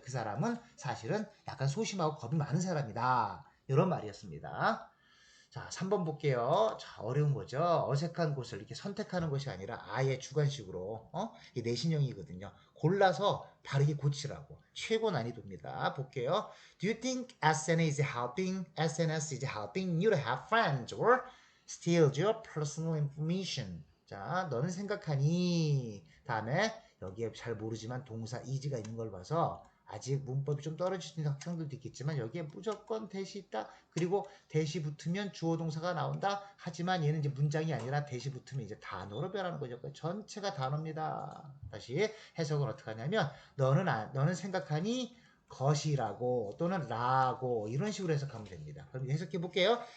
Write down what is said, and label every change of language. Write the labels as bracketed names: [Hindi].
[Korean] 그 사람은 사실은 약간 소심하고 겁이 많은 사람이다. 이런 말이었습니다. 자, 3번 볼게요. 자, 어려운 거죠. 어색한 곳을 이렇게 선택하는 것이 아니라 아예 주관식으로, 이게 내신형이거든요. 골라서 바르게 고치라고. 최고 난이도입니다. 볼게요. [English] Do you think SNS is helping you to have friends or steals your personal information? [Korean] 자, 너는 생각하니? 다음에 여기에 잘 모르지만 동사 is가 있는 걸 봐서 아직 문법이 좀 떨어지는 학생들도 있겠지만 여기에 무조건 대시 있다. 그리고 대시 붙으면 주어 동사가 나온다. 하지만 얘는 이제 문장이 아니라 대시 붙으면 이제 단어로 변하는 거죠. 전체가 단어입니다. 다시 해석은 어떻게 하냐면 너는 생각하니 것이라고 또는 라고 이런 식으로 해석하면 됩니다. 그럼 해석해 볼게요.